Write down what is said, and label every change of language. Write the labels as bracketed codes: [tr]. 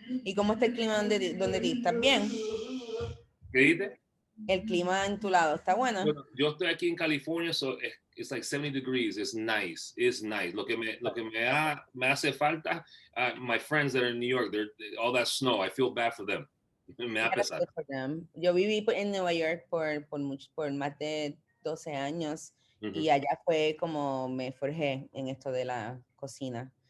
[es] ¿Y cómo está el clima donde ti? ¿Estás bien? ¿Qué dices? El clima en tu lado, ¿está bueno? Bueno, yo estoy aquí en California, [en] so it's like 70 degrees. It's nice. It's nice. [es] Lo que me hace falta, [en] my friends that are in New York, they're all that snow. I feel bad for them. [es] Me da pesar. Yo viví en Nueva York por más de 12 años y allá fue como me forjé en esto de la cocina.